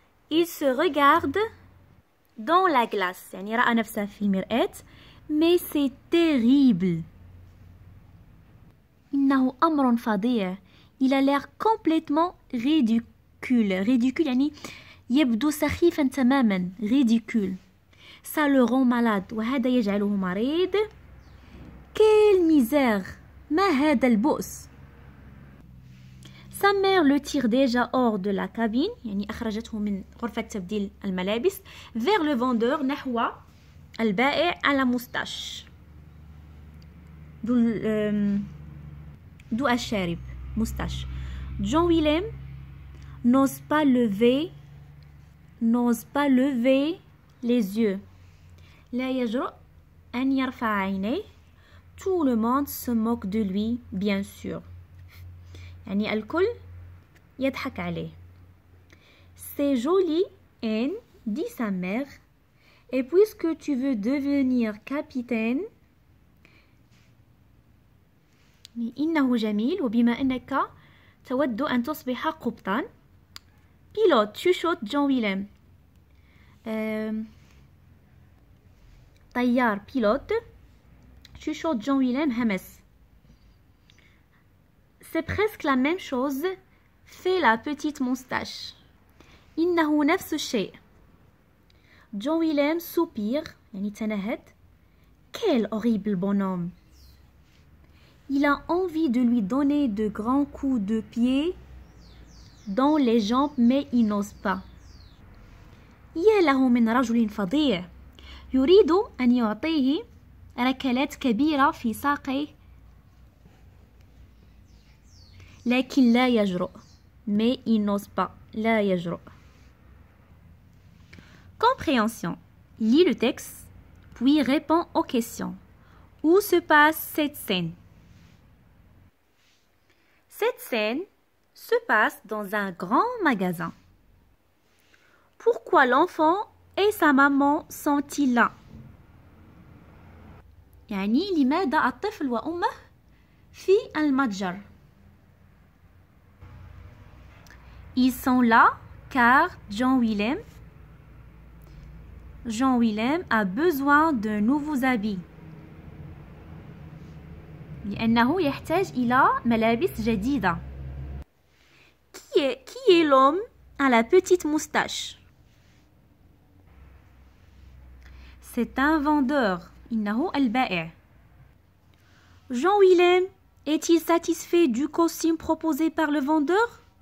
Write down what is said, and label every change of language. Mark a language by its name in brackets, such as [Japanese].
[French] Il se regarde dans la glace [Arabic] يعني رأى نفسه في المرآة. [French] Mais c'est terrible. [Arabic] إنه أمر فظيع. [French] Il a l'air complètement ridicule. [Arabic] Ridicule يعني يبدو سخيفا تماما. [French] Ridicule. Ça le rend malade. [Arabic] وهذا يجعله مريض. [French] Quelle misère. [Arabic] ما هذا البؤس. [French] Sa mère le tire déjà hors de la cabine [Arabic] يعني أخرجته من غرفة تبديل الملابس [French] vers le vendeur [Arabic] نحو البائع على مستاش ذو الشارب مستاش. [French] John Willem n'ose pas lever les yeux. [Arabic] لا يجرؤ أن يرفع عينيه. [French] Tout le monde se moque de lui bien sûr. [Arabic] يعني الكل يضحك عليه. [French] C'est joli Anne, dit sa mère. Et puisque tu veux devenir capitaine [Arabic] إنه جميل وبما أنك تود أن تصبح قبطان. [French] Pilote chuchote John Willem. [Arabic] طيار [French] pilote chuchote John Willem [Arabic] همس. [French] C'est presque la même chose, fait la petite moustache. [Arabic] إنه نفس الشيء. [French] John Willem soupire [Arabic] يعني تنهد. [French] Quel horrible bonhomme. Il a envie de lui donner de grands coups de pied dans les jambes mais il n'ose pas. [Arabic] يا له من رجل فظيع. يريد أن يعطيه ركلات كبيرة في ساقيه لكن لا يجرؤ. [French] Mais il n'ose pas. [Arabic] لا يجرؤ. [French] Compréhension. Lis le texte, puis réponds aux questions. Où se passe cette scène? Cette scène se passe dans un grand magasin. Pourquoi l'enfant et sa maman sont-ils là? [Arabic] يعني لماذا الطفل وأمه في المتجر؟ [French] Ils sont là car John Willem a besoin de nouveaux habits. [Arabic] لأنه يحتاج إلى ملابس جديدة. [French] Qui est l'homme à la petite moustache? C'est un vendeur. [Arabic] إنه البائع. [French] John Willem est-il satisfait du costume proposé par le vendeur?